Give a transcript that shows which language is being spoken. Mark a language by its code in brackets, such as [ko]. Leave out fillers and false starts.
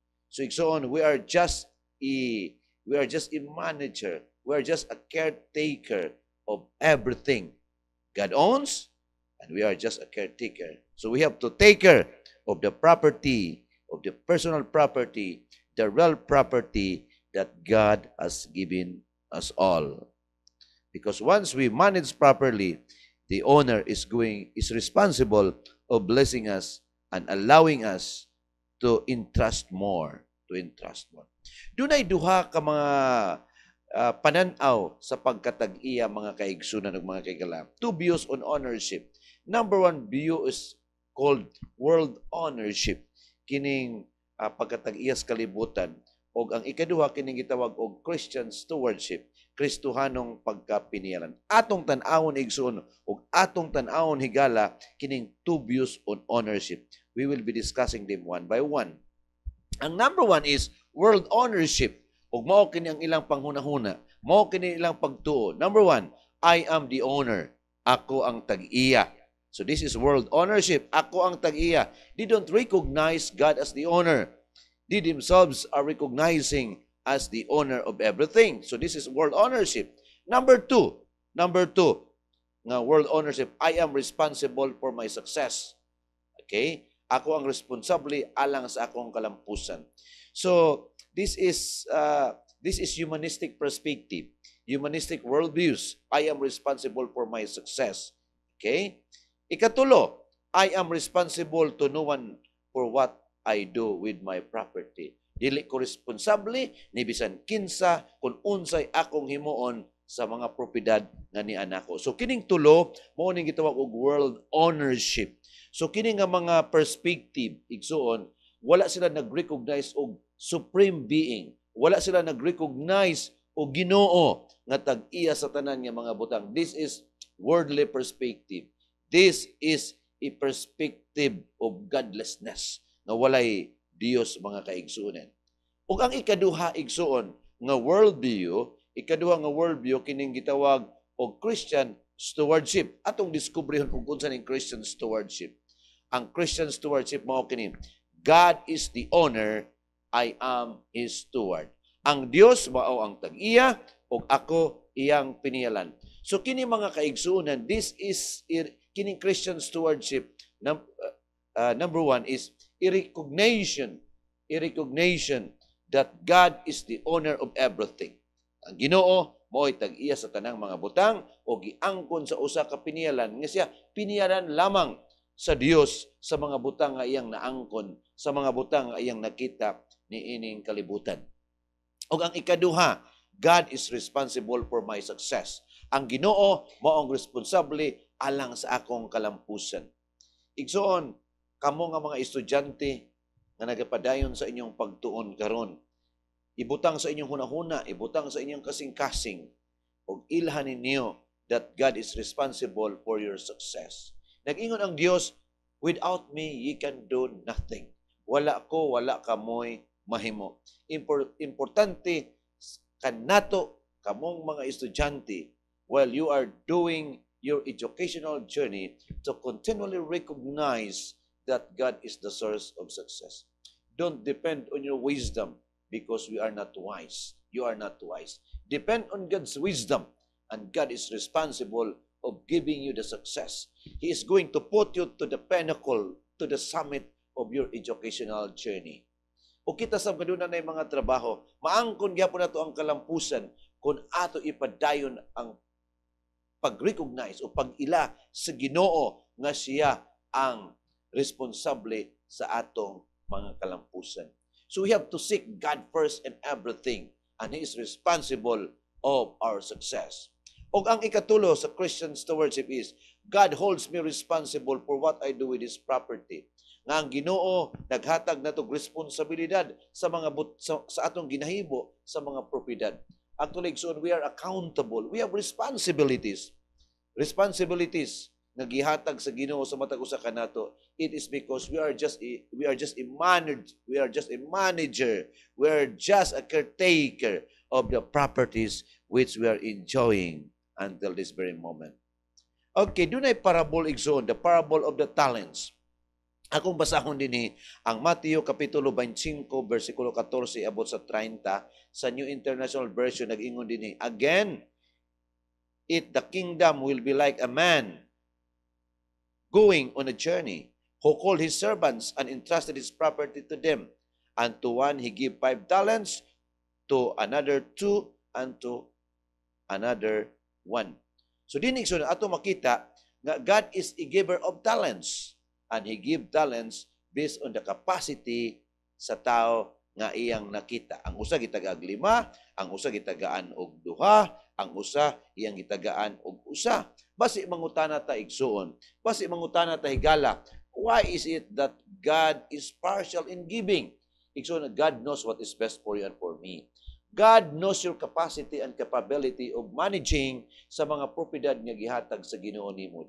[en] So igsoon, we are just a manager. We are just a caretaker of everything. God owns, and we are just a caretaker. So we have to take care of the property, of the personal property, the real property that God has given us all. Because once we manage properly, the owner is responsible of blessing us and allowing us to entrust more. [ceb] Dunay duha ka mga pananaw sa pagkatag-iya mga kaigsunan ug mga kaigala. [en] 2 views on ownership. Number 1 view is called world ownership. [ceb] Kining pagkatag-iya sa kalibutan O ang ikaduha, kining gitawag og Christian stewardship, Kristohanong pagkapinialan. Atong tan-awon igsoon, o atong tan-awon higala, kining [en] two views on ownership. We will be discussing them one by one. Ang number one is world ownership. [ceb] O mao kini ang ilang panghunahuna. Mao kini ilang pagtuo. [en] Number one, I am the owner. [ceb] Ako ang tag-iya. [en] So this is world ownership. [ceb] Ako ang tag-iya. [en] They don't recognize God as the owner. They themselves are recognizing as the owner of everything. So this is world ownership. Number two, nga world ownership, I am responsible for my success. Okay? [ceb] Ako ang responsable alang sa akong kalampusan. [en] So this is humanistic perspective, humanistic worldviews. I am responsible for my success. Okay? Ikatulo, I am responsible to no one for what I do with my property. [ceb] Dili ko responsable ni bisan kinsa kung unsay akong himuon sa mga propiedad nga ni anako. So kining tulo mao ning gitawag og world ownership. So kini nga mga perspective igsuon, wala sila nag-recognize og supreme being. Wala sila nag-recognize og Ginoo nga tag-iya sa tanan nga mga butang. [en] This is worldly perspective. This is a perspective of godlessness [ceb] nga walay Dios mga kaigsuonan. Ug ang ikaduha igsuon nga worldview, kining gitawag og Christian stewardship. Atong diskubrehon kung unsa ning Christian stewardship. Ang Christian stewardship mao kini, [en] God is the owner, I am His steward. [ceb] Ang Dios mao ang tag-iya ug ako iyang pinialan. So kini mga kaigsuonan, this is kining Christian stewardship. [en] Number one is a recognition that God is the owner of everything. [ceb] Ang Ginoo mo'y tag-iya sa tanang mga butang o giangkon sa usa ka pinialan nga siya pinialan lamang sa Dios sa mga butang nga iyang naangkon, sa mga butang nga iyang nakita ni ining kalibutan. O ang ikaduha, [en] God is responsible for my success. [ceb] Ang Ginoo mao ang responsable alang sa akong kalampusan. Igsoon, kamo nga mga estudyante nga nagapadayon sa inyong pagtuon karon, ibutang sa inyong hunahuna, ibutang sa inyong kasing-kasing, ug ilhan ninyo [en] that God is responsible for your success. [ceb] Nag-ingon ang Dios, [en] without me, ye can do nothing. [ceb] Wala ko, wala kamoy mahimo. Importante kanato kamong mga estudyante [en] while you are doing your educational journey to continually recognize that God is the source of success. Don't depend on your wisdom because we are not wise. You are not wise. Depend on God's wisdom, and God is responsible of giving you the success. He is going to put you to the pinnacle, to the summit of your educational journey. [ceb] O kita sa kaduna na mga trabaho, maangkon gyapon nato ang kalampusan kung ato ipadayon ang pag-recognize o pag-ila sa Ginoo nga siya ang responsable sa atong mga kalampusan. [en] So we have to seek God first in everything, and He is responsible of our success. [ceb] O ang ikatulo sa [en] Christian stewardship is, God holds me responsible for what I do with His property. [ceb] Nga ang Ginoo naghatag natog responsibilidad sa mga sa atong ginahibo sa mga propiedad. [en] Actually, so we are accountable. We have responsibilities. [ceb] Responsibilities nga gihatag sa Ginoo sa matag usa kanato. [en] It is because we are just a manager. We are just a caretaker of the properties which we are enjoying until this very moment. [ceb] Okay, dunay parable igsoon, [en] the parable of the talents. [ceb] Akong basahon dinhi ang Mateo kapitulo 25 bersikulo 14 abot sa 30 sa New International Version nag-ingon dinhi, [en] again, the kingdom will be like a man going on a journey, who called his servants and entrusted his property to them. And to one he gave 5 talents, to another 2, and to another 1. [ceb] So dinig so ato makita nga [en] God is a giver of talents, and He give talents based on the capacity [ceb] sa tao nga iyang nakita. Ang usa gitagaan 5, ang usa gitagaan og 2, ang usa iyang gitagaan og usa. Basi mangutana ta igsuon, basi mangutana ta higala, [en] why is it that God is partial in giving? Igsoon, God knows what is best for you and for me. God knows your capacity and capability of managing [ceb] sa mga propiedad nga gihatag sa Ginoo nimo.